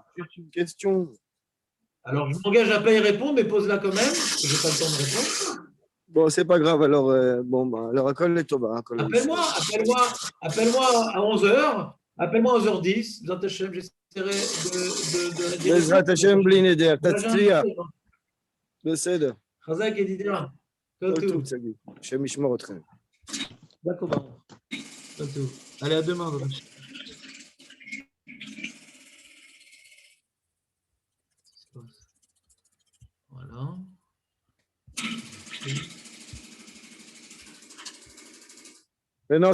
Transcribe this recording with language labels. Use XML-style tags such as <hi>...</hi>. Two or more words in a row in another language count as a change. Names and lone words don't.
<fr>Juste une question. Alors, je m'engage à ne pas y répondre, mais pose-la quand même. Je n'ai pas le temps de répondre. Bon, c'est pas grave. Alors, alors, appelle-moi à 11h. Appelle-moi à 11h10. J'essaierai de</fr> <he>בעזרת השם בלי נדר, תצליח. בסדר. חזק ידידיה. כל טוב, שגיא. השם ישמור אתכם.</he> <fr>D'accord. Allez, à demain. Voilà. Mais non,</fr>